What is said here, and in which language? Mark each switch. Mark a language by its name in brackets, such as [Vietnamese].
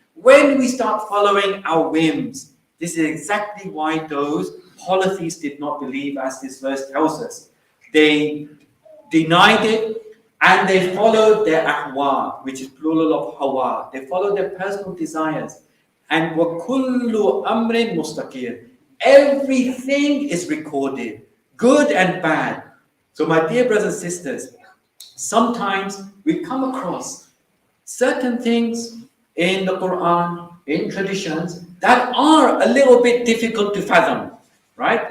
[English] When we start following our whims. This is exactly why those polytheists did not believe, as this verse tells us. They denied it and they followed their ahwa, which is plural of hawa. They followed their personal desires. [Arabic] And وَكُلُّ أَمْرٍ مُسْتَقِرٍ. [English] Everything is recorded, good and bad. So my dear brothers and sisters, sometimes we come across certain things in the Quran, in traditions, that are a little bit difficult to fathom, right?